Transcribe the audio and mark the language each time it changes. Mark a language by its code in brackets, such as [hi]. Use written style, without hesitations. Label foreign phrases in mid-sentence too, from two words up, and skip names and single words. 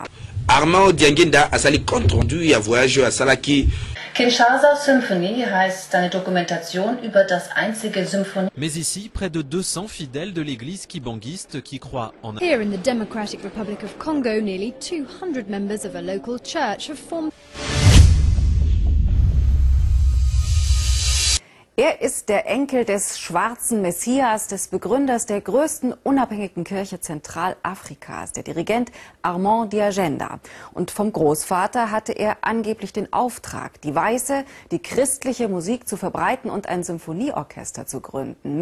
[ln] Armand Diangenda azali [fr] compte rendu [ln] ya [fr] voyage à Salaki. [de] Kinshasa Symphony heißt eine Dokumentation über das einzige Symphonie. [fr] Mais ici, près de 200 fidèles de l'église kibangiste qui croient en... [en] Here in the Democratic Republic of Congo, nearly 200 members of a local church have formed... [de] Er ist der Enkel des schwarzen Messias, des Begründers der größten unabhängigen Kirche Zentralafrikas, der Dirigent Armand Diangenda. Und vom Großvater hatte er angeblich den Auftrag, die weiße, die christliche Musik zu verbreiten und ein Symphonieorchester zu gründen.